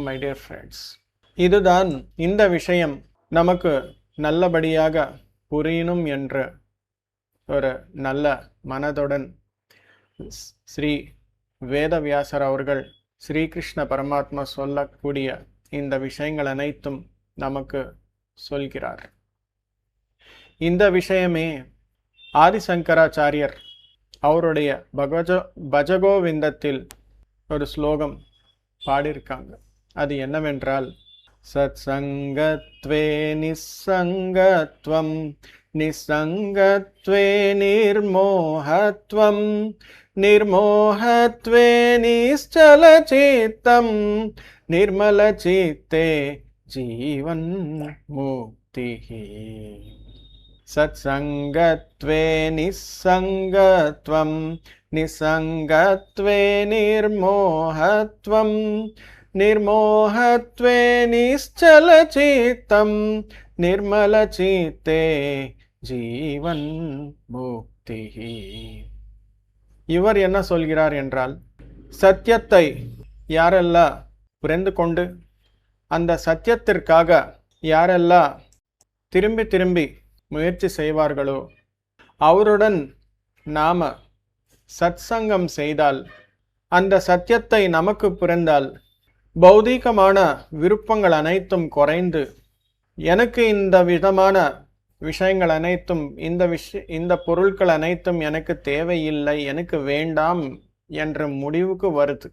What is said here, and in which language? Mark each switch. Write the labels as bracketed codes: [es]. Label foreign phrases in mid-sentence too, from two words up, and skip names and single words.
[en] my dear friends, [ta] இதுதான் இந்த விஷயம் நமக்கு நல்லபடியாக புரியணும் என்ற ஒரு நல்ல மனதுடன் ஸ்ரீ வேதவியாசர் அவர்கள் ஸ்ரீகிருஷ்ண பரமாத்மா சொல்லக்கூடிய இந்த விஷயங்கள் அனைத்தும் நமக்கு சொல்கிறார். இந்த விஷயமே ஆதிசங்கராச்சாரியர் அவருடைய பஜகோவிந்தத்தில் ஒரு ஸ்லோகம் பாடியிருக்காங்க. அது என்னவென்றால், [sa] सत्सङ्गत्वे निस्सङ्गत्वं निस्सङ्गत्वे निर्मोहत्वं निर्मोहत्वे निश्चलचित्तं निर्मलचित्ते जीवन्मुक्तिः सत्सङ्गत्वे निस्सङ्गत्वं निस्सङ्गत्वे निर्मोहत्वं निर्मोहत्वे निश्चलचित्तं निर्मलचित्ते जीवन् मुक्ति. [ta] இவர் என்ன சொல்கிறார் என்றால், சத்தியத்தை யாரெல்லாம் புரிந்து கொண்டு அந்த சத்தியத்திற்காக யாரெல்லாம் திரும்பி திரும்பி முயற்சி செய்வார்களோ அவருடன் நாம சத்சங்கம் செய்தால், அந்த சத்தியத்தை நமக்கு புரிந்தால், பௌதீகமான விருப்பங்கள் அனைத்தும் குறைந்து எனக்கு இந்த விதமான விஷயங்கள் அனைத்தும் இந்த பொருட்கள் அனைத்தும் எனக்கு தேவையில்லை, எனக்கு வேண்டாம் என்ற முடிவுக்கு வருது.